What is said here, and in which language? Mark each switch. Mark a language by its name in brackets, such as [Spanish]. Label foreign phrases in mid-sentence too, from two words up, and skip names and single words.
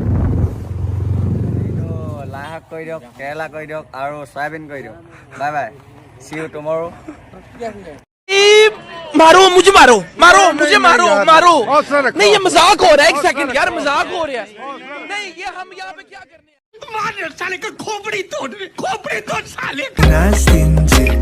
[Assamese] এইটো লাই শাক কৰি দিয়ক, কেৰেলা কৰি দিয়ক আৰু চয়াবিন কৰি দিয়ক। [English] bye bye, see you tomorrow. [Hindi] मारो मुझे, मारो मारो मुझे, मारो मारो। नहीं ये मजाक हो रहा है, एक सेकंड यार, मजाक हो रहा है। नहीं ये हम यहाँ पे क्या करने मार साले का खोपड़ी तोड़ साले का नाच दिन